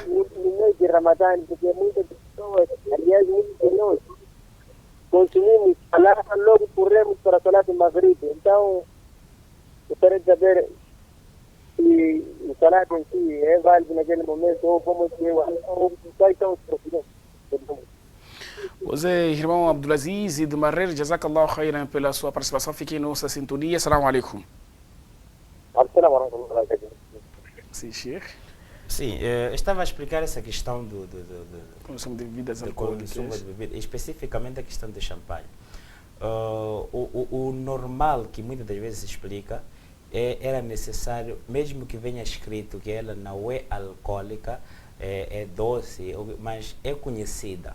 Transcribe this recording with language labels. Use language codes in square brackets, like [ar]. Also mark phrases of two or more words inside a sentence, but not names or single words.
[pt] No mês de Ramadã, porque muitas pessoas, aliás, muitos de nós, consumimos salat, logo corremos para a salat de Maghrib. Então, gostaria de saber se o salat em si é válido naquele momento ou como que quais são os procedimentos. Pois é, irmão Abdulaziz de Marrer, [ar] جزاك الله خيرا [pt] pela sua participação. Fique em nossa sintonia. [ar] السلام عليكم. السلام عليكم. [pt] Sim, Sheikh. Sim, eu estava a explicar essa questão Consumo de bebidas do alcoólicas. consumo de bebida, especificamente a questão do champanhe. O normal que muitas das vezes se explica era necessário, mesmo que venha escrito que ela não é alcoólica, é doce, mas é conhecida.